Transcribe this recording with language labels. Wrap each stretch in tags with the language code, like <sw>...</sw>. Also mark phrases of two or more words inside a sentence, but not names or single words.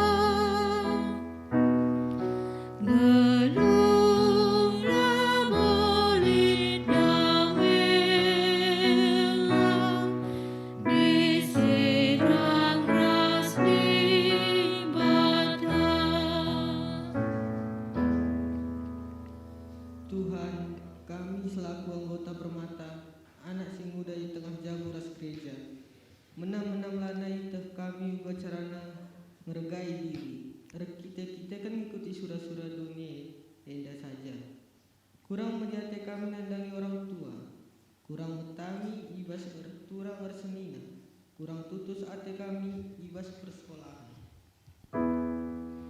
<btx>ngeluh leboli damela, disirang ras di batang. Tuhan, kami selaku anggota permata, anak sing muda di tengah jamu ras gereja, menam-menam lanai teh kami uga carana ngeregai diri.</btx> <id>Kita kan mengikuti surah-surah dunia, endah saja.</id> <btx>Kurang menjate kami nandangi orang tua, kurang utami ibas berturang bersenina, kurang tutus ate kami ibas persekolahan.</btx>